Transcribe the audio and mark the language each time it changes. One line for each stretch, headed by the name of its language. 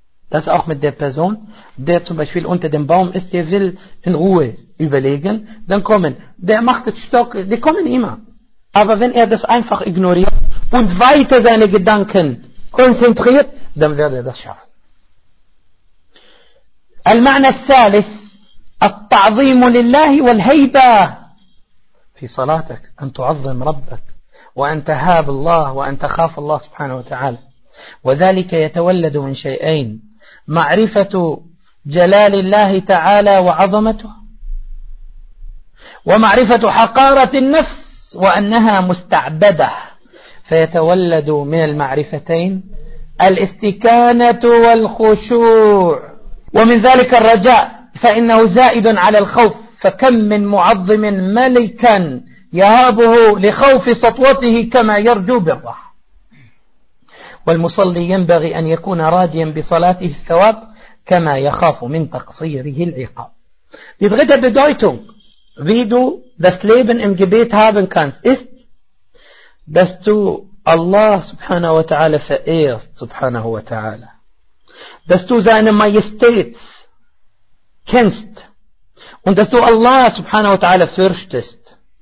German: Das auch mit der Person, der zum Beispiel unter dem Baum ist, der will in Ruhe überlegen, dann kommen, der macht den Stock, die kommen immer. Aber wenn er das einfach ignoriert und weiter seine Gedanken konzentriert, dann wird er das schaffen.
Arabic: المعنى الثالث التعظيم لله والهيبة في صلاتك أن تعظم ربك وأن تهاب الله وأن تخاف الله سبحانه وتعالى وذلك يتولد من شيئين معرفة جلال الله تعالى وعظمته ومعرفة حقارة النفس وأنها مستعبدة فيتولد من المعرفتين الاستكانة والخشوع ومن ذلك الرجاء فإنه زائد على الخوف فكم من معظم ملكا يهابه لخوف سطوته كما يرجو بالرحمة والمصلي ينبغي أن يكون راجيا بصلاته الثواب كما يخاف من تقصيره العقاب.
German: Die dritte Bedeutung, wie du das Leben im Gebet haben kannst, ist, dass du Allah subhanahu wa ta'ala verehrst, subhanahu wa ta'ala. Dass du seine Majestät kennst und dass du Allah subhanahu wa ta'ala fürchtest.